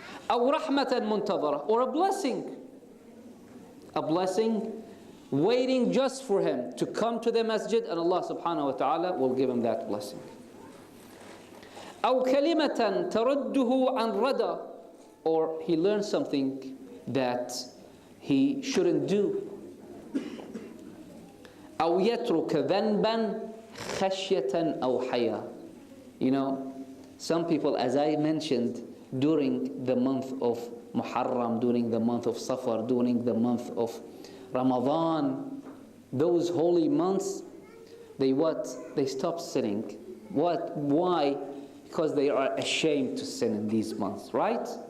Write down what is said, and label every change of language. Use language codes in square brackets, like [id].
[ar] أو رحمة منتظرة, [en] or a blessing waiting just for him to come to the masjid, and Allah subhanahu wa ta'ala will give him that blessing. [ar] أو كلمة ترده عن ردى, [en] or he learns something that he shouldn't do. [ar] أو يترك ذنبا خشية أو حياء. [en] You know, some people, as I mentioned, during the month of Muharram, during the month of Safar, during the month of Ramadan, those holy months, they stop sinning. Why? Because they are ashamed to sin in these months, right?